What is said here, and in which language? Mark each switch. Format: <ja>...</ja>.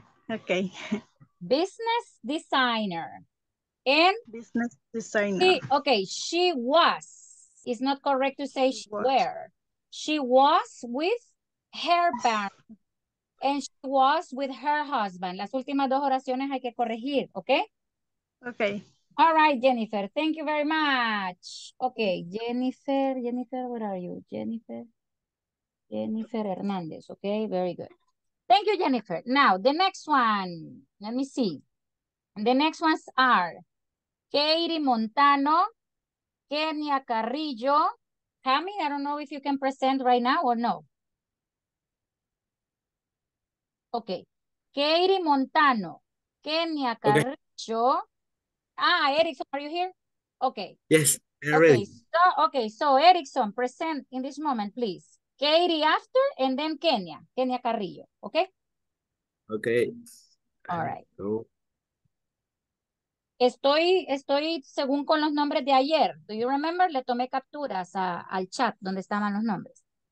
<en>Okay. Business designer. And business designer. She was. It's not correct to say she were. She was with her parents. And she was with her husband.</en> <es>Las últimas dos oraciones hay que corregir, ¿ok?</es> <en>Okay. All right, Jennifer. Thank you very much. Okay, Jennifer, where are you? Jennifer Hernandez. Okay, very good. Thank you, Jennifer. Now, the next one. Let me see. The next ones are Katie Montano, Kenia Carrillo. Cami, I don't know if you can present right now or no. Okay. Katie Montano, Kenia Carrillo. Erickson, are you here? Okay. Yes, I'm ready. So Erickson, present in this moment, please. Katie after, and then Kenia Carrillo, okay? Okay. All right. So,</en> <es>Estoy según con los nombres de ayer.</es> <en>Do you remember?</en> <es>Le tomé capturas al chat donde estaban los nombres.</es>